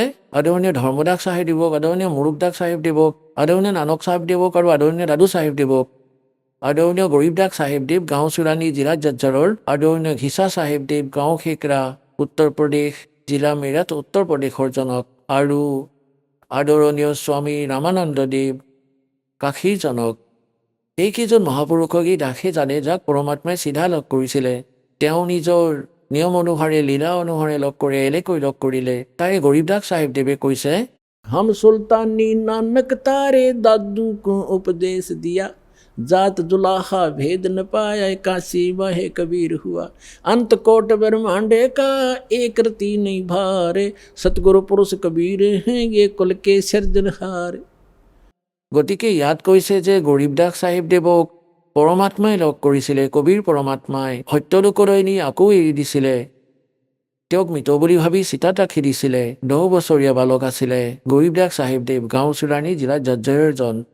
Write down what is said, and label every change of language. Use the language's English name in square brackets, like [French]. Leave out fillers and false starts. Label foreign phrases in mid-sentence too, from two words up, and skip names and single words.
[Assamese] আদৰণীয় ধৰ্মদাস চাহেব দেৱক, আদৰণীয় মুৰুকদাস চাহেব দেৱক, আদৰণীয় নানক চাহেব দেৱক আৰু আদৰণীয় দাদু চাহেব দেৱক, আদৰণীয় গৰীবদাস চাহেব দেৱ গাঁও চুৰাণী জিলা জজ্জৰৰ, আদৰণীয় ঘিচা চাহেব দেৱ গাঁও খেকৰা উত্তৰ প্ৰদেশ জিলা মেৰাট উত্তৰ প্ৰদেশৰ জনক, আৰু আদৰণীয় স্বামী ৰামানন্দ দেৱ কাশীৰ জনক। এইকেইজন মহাপুৰুষক এই দাসে জানে যাক পৰমাত্মাই চিধা লগ কৰিছিলে। তেওঁ নিজৰ নিয়ম অনুসাৰে লীলা অনুসাৰে লগ কৰি এনেকৈ লগ কৰিলে তাই গৰীবদাস চাহিবদেৱে কৈছে [Hindi] हम सुल्तानी नानक तारे दादू को उपदेश दिया जात जुलाहा भेद न पाया काशी वह कबीर हुआ अंत कोट ब्रह्मांडे का एक रति नहीं भारे सतगुरु पुरुष कबीर हैं ये कुल के सिरजनहार। [Assamese] গতিকে ইয়াত কৈছে যে গৰীবদাস চাহিবদেৱক পৰমাত্মাই লগ কৰিছিলে, কবিৰ পৰমাত্মাই সত্যলোকলৈ নি আকৌ এৰি দিছিলে। তেওঁক মৃত বুলি ভাবি চিতাত ৰাখি দিছিলে। 10 বছৰীয়া বালক আছিলে গৰীবদাস চাহিবদেৱ, গাঁও চুৰাণী জিলাত জৰ্জৰজন।